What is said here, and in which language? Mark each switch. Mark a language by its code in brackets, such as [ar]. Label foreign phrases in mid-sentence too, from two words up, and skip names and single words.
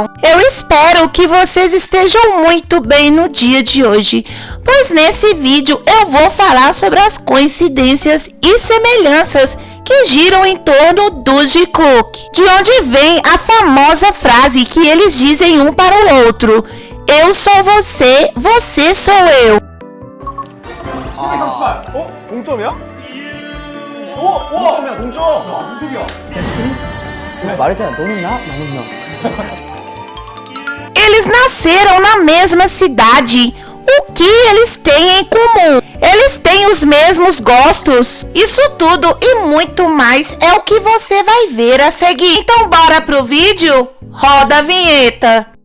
[pt] Eu espero que vocês estejam muito bem no dia de hoje, pois nesse vídeo eu vou falar sobre as coincidências e semelhanças que giram em torno do Jikook, de onde vem a famosa frase que eles dizem um para o outro: eu sou você, você sou eu. 1238. [ko] 동점이야? 오! 동점이야, 동점! 야, 동점이야. 제가 말했잖아, 너는 나, 나는 나. [pt] Eles nasceram na mesma cidade. O que eles têm em comum? Eles têm os mesmos gostos. Isso tudo e muito mais é o que você vai ver a seguir. Então bora pro vídeo? Roda a vinheta.